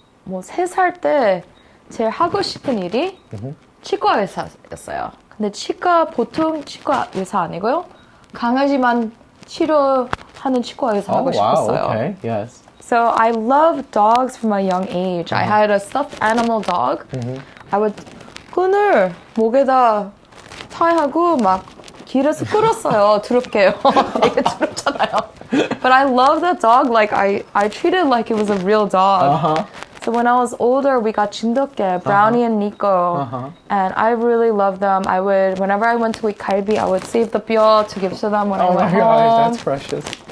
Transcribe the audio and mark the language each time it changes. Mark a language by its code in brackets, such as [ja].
[ko] 뭐 3살 때 제일 하고 싶은 일이 치과의사였어요. 근데 보통 치과의사 아니고요. 강아지만 치료하는 치과의사 하고 싶었어요. [en] Okay. Yes. So I love dogs from a young age. I had a stuffed animal dog. I would [ko] 끈을 목에다 타이하고 막 길에서 끌었어요. 두렵게요. 되게 두렵잖아요. [en] But I love that dog. Like I treated it like it was a real dog. So when I was older, we got 진돗개, Brownie and Nico, and I really loved them. Whenever I went to eat 갈비, I would save the 뼈 to give to them when I went home. Oh my gosh, that's precious.